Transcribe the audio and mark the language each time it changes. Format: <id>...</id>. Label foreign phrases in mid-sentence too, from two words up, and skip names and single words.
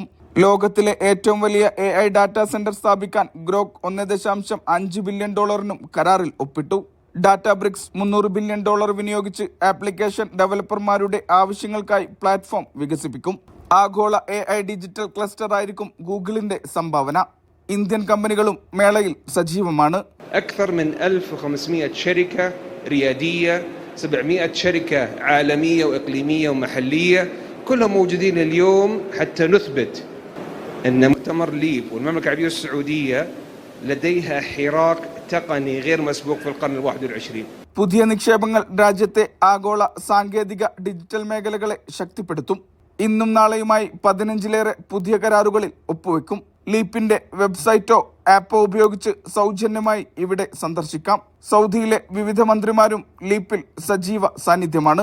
<ml>ലോകത്തിലെ ഏറ്റവും വലിയ</ml> <en>AI data center</en> <ml>സ്ഥാപിക്കാൻ ഗ്രോക്ക് $1.5 ബില്യൺ കരാറിൽ ഒപ്പിട്ടു. ഡാറ്റാ ബ്രിക്സ് $300 ബില്യൺ വിനിയോഗിച്ച് ആപ്ലിക്കേഷൻ ഡെവലപ്പർമാരുടെ ആവശ്യങ്ങൾക്കായി പ്ലാറ്റ്ഫോം വികസിപ്പിക്കും. ആഗോള</ml> <en>AI digital cluster</en> <ml>ആയിരിക്കും ഗൂഗിളിന്റെ സംഭാവന. ഇന്ത്യൻ കമ്പനികളും മേളയിൽ സജീവമാണ്.</ml> <ar>أكثر من 1500 شركة ريادية، 700 شركة عالمية وإقليمية ومحلية، كلهم موجودين اليوم حتى نثبت أن مؤتمر ليب والمملكة العربية السعودية لديها حراك تقني غير مسبوق في القرن ال21.</ar> <ml>പുതിയ നിക്ഷേപങ്ങൾ രാജ്യത്തെ ആഗോള സാങ്കേതിക ഡിജിറ്റൽ മേഖലകളെ ശക്തിപ്പെടുത്തും. ഇന്നും നാളെയുമായി 15ലേറെ പുതിയ കരാറുകളിൽ ഒപ്പുവെക്കും. ലീപ്പിന്റെ വെബ്സൈറ്റോ ആപ്പോ ഉപയോഗിച്ച് സൗജന്യമായി ഇവിടെ സന്ദർശിക്കാം. സൗദിയിലെ വിവിധ മന്ത്രിമാരും ലീപ്പിൽ സജീവ സാന്നിധ്യമാണ്.</ml>